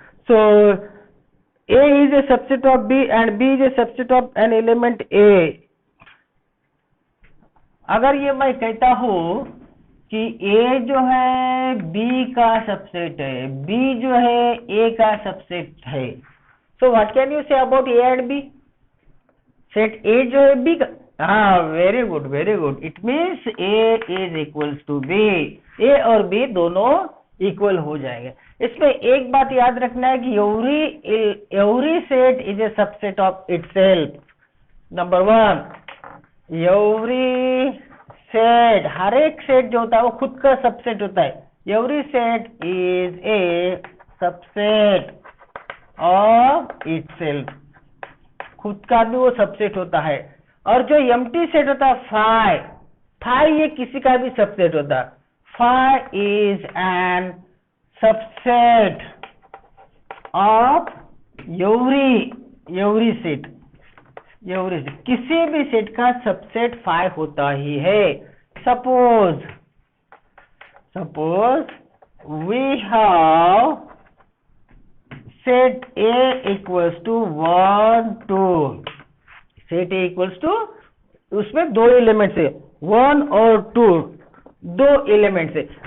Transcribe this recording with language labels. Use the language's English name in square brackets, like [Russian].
[English] So A is a subset of B and B is a subset of an element A। [Hindi] अगर ये मैं कहता हूं कि A जो है B का सबसेट है, B जो है A का सबसेट है, [English] so what can you say about A and B? [Hindi] Set A जो है B का, हाँ, very good. [English] It means A is equals to B। [Hindi] A और B दोनों इक्वल हो जाएंगे। इसमें एक बात याद रखना है कि [English] Every set is a subset of itself. [Hindi] Number 1, every set, हर एक सेट जो होता है वो खुद का सबसेट होता है। [English] every set is a subset of itself, [Hindi] खुद का भी वो सबसेट होता है। और जो एम्प्टी सेट होता है फाई ये किसी का भी सबसेट होता है। [English] Phi is an subset of every set। [Hindi] किसी भी सेट का सबसेट phi होता ही है। [English] suppose we have set A equals to 1 2, set A equals to, [Hindi] उसमें दो एलिमेंट्स है [English] 1 और 2, दो एलिमेंट्स है।